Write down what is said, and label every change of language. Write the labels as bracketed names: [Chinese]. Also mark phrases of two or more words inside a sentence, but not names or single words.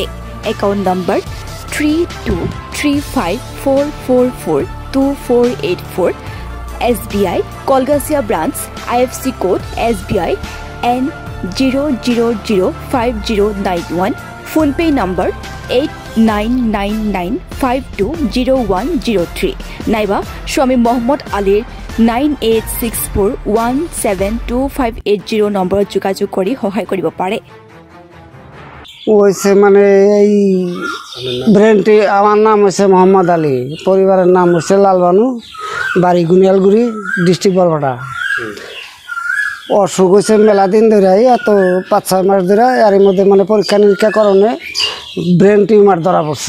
[Assamese] একাউণ্ট নম্বৰ 3235442484 SBI কলগাছিয়া ব্ৰাঞ্চ IFC কোড SBI N0005091 ফোনপে নম্বৰ 8999520103 নাইবা স্বামী মহম্মদ আলীৰ 9864172580 নম্বৰত যোগাযোগ কৰি সহায় কৰিব পাৰে। [Bangla] ওইছে মানে এই ব্রেনটি আমার নাম হচ্ছে মোহাম্মদ আলী, পরিবারের নাম হচ্ছে লাল ভানু, বাড়ি গুনিয়ালগুড়ি, ডিস্ট্রিক্ট বরপেটা। অসুখ হয়েছে মেলা দিন ধরে, এত 5-6 মাস ধরে। এর মধ্যে মানে পরীক্ষা নিরীক্ষা করণে ব্রেন টিউমার ধরা পড়ছে।